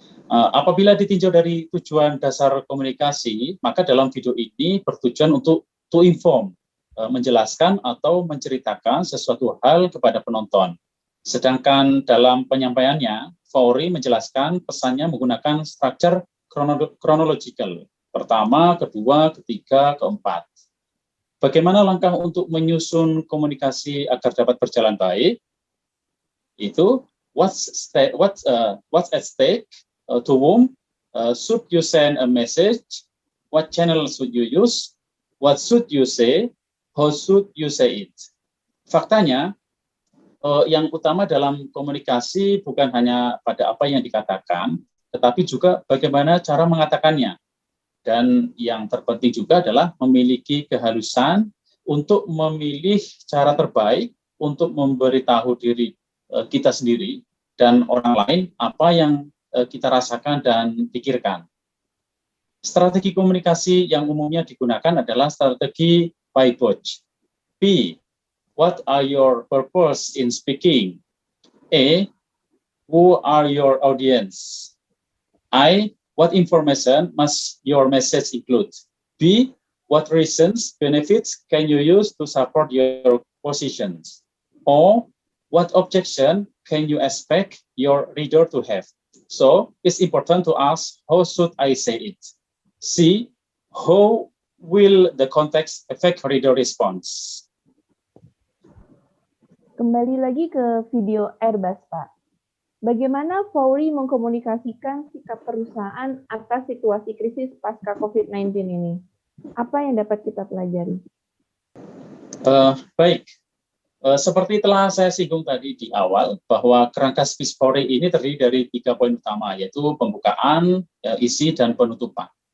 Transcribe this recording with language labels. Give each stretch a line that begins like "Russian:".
Indonesian: Apabila ditinjau dari tujuan dasar komunikasi, maka dalam video ini bertujuan untuk
English: to inform,
Indonesian: menjelaskan atau menceritakan sesuatu hal kepada penonton. Sedangkan dalam penyampaiannya, Faury menjelaskan pesannya menggunakan struktur chronological. Pertama, kedua, ketiga, keempat. Bagaimana langkah untuk menyusun komunikasi agar dapat berjalan baik?
English: Itu what's at stake, to whom should you send a message, what channel should you use, what should you say, how should you say it.
Indonesian: Faktanya, yang utama dalam komunikasi bukan hanya pada apa yang dikatakan, tetapi juga bagaimana cara mengatakannya. Dan yang terpenting juga adalah memiliki kehalusan untuk memilih cara terbaik untuk memberitahu diri kita sendiri dan orang lain apa yang kita rasakan dan pikirkan. Strategi komunikasi yang umumnya digunakan adalah strategi by batch. P.
English: What are your purpose in speaking? A. Who are your audience? I. What information must your message include? B. What reasons, benefits can you use to support your positions? Or what objection can you expect your reader to have? So it's important to ask, how should I say it? C. How will the context affect reader response?
Indonesian: Kembali lagi ke video Airbus, Pak. Bagaimana Faury mengkomunikasikan sikap perusahaan atas situasi krisis pasca COVID-19 ini? Apa yang dapat kita pelajari? Baik, Seperti telah saya singgung tadi di awal, bahwa kerangka speech Polri ini terdiri dari 3 poin utama, yaitu pembukaan, isi, dan penutupan.